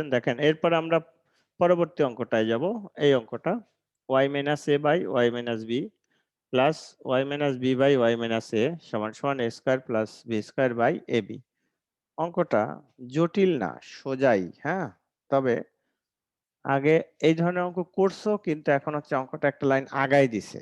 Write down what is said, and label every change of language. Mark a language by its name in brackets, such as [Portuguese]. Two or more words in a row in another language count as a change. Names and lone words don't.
[Bangla] দেখেন এরপর আমরা পরবর্তী অঙ্কটায় যাব। এই অঙ্কটা y - a/y - b প্লাস y - b/y - a সমান সমান a² + b² / ab। অঙ্কটা জটিল না, সোজাই, হ্যাঁ? তবে আগে এই ধরনের অঙ্ক করছো, কিন্তু এখন হচ্ছে অঙ্কটা একটা লাইন আগায় দিছে।